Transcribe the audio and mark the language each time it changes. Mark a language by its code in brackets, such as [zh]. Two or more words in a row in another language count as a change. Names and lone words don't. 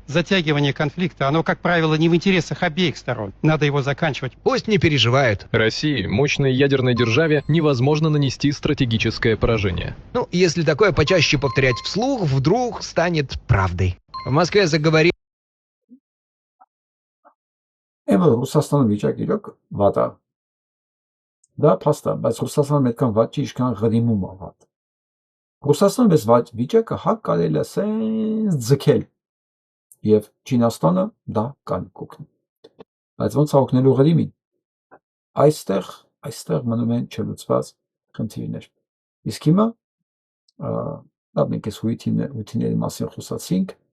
[ru] Затягивание конфликта, оно, как правило, не в интересах обеих сторон. Надо его заканчивать. Пусть не переживают. России, мощной ядерной державе, невозможно нанести стратегическое поражение. Ну, если такое почаще повторять вслух, вдруг станет правдой. В Москве заговорили... [hy] Էմը Ռուսաստանը վիճակ իրոք վատ է։ Դա փաստ է, բայց Ռուսաստանը այդքան վատ չի, ինչքան Ղրիմում է վատ։ Ռուսաստանը մեծ վատ վիճակը հակ կարելի է սենց ձգել եւ Չինաստանը դա կան կօգնի։ Բայց ոնց է օգնելու Ղրիմին։ Այստեղ մնում են չլուծված խնդիրներ։ Իսկ հիմա դա մենք այս հույթիների մասին խոսացինք։